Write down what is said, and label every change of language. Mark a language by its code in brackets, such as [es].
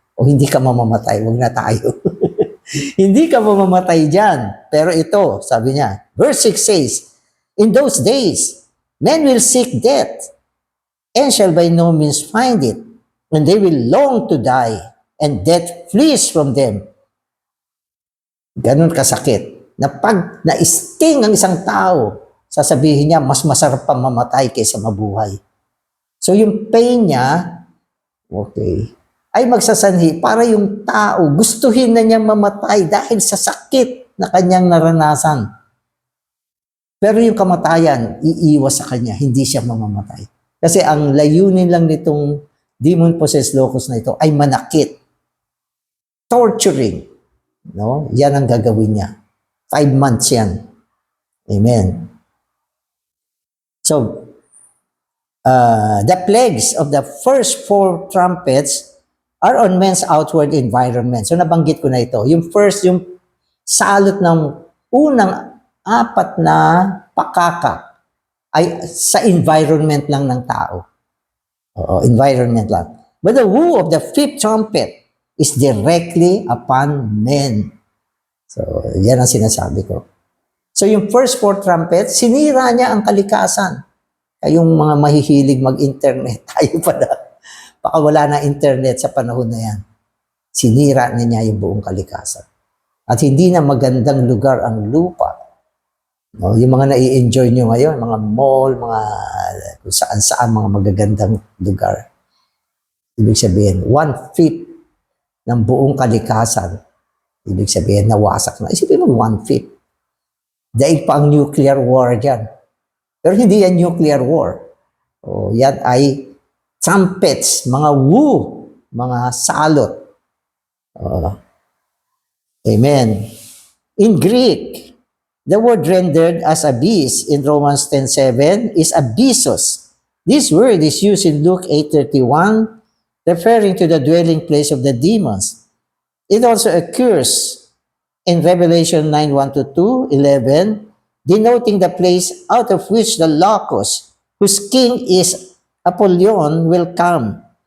[tl] O hindi ka mamamatay, huwag na tayo. Hindi ka mamamatay dyan. Pero ito, sabi niya, [en] verse 6 says, in those days, men will seek death, and shall by no means find it, and they will long to die, and death flees from them. [tl] Ganun kasakit. Na pag na-sting ang isang tao, sasabihin niya, mas masarap pa mamatay kaysa mabuhay. So yung pain niya, okay, ay magsasanhi para yung tao gustuhin na niyang mamatay dahil sa sakit na kanyang naranasan. Pero yung kamatayan, iiwas sa kanya, hindi siya mamamatay. Kasi ang layunin lang nitong demon-possessed locust na ito ay manakit. Torturing. No? Yan ang gagawin niya. 5 months yan. Amen. [en] So, the plagues of the first 4 trumpets are on men's outward environment. [tl] So, nabanggit ko na ito. Yung first, yung salot ng unang 4 na pakaka ay sa environment lang ng tao. Oo, environment lang. [en] But the woo of the 5th trumpet is directly upon men. [tl] So, yan ang sinasabi ko. So, yung first 4 trumpets, sinira niya ang kalikasan. Kayong mga mahihilig mag-internet, tayo pala. Baka wala na internet sa panahon na yan. Sinira niya yung buong kalikasan. At hindi na magandang lugar ang lupa. No, yung mga nai-enjoy nyo ngayon, mga mall, mga kung saan-saan, mga magagandang lugar. Ibig sabihin, 1/5 ng buong kalikasan. Ibig sabihin, nawasak na. Isipin mo, 1/5. Dahil pa ang nuclear war dyan. Pero hindi yan nuclear war. O, yan ay trumpets, mga woo, mga salot. Amen. [en] In Greek, the word rendered as abyss in Romans 10:7 is abyssos. This word is used in Luke 8:31, referring to the dwelling place of the demons. It also occurs in Revelation 9:1-2, 11, denoting the place out of which the locust, whose king is Apollyon, will come.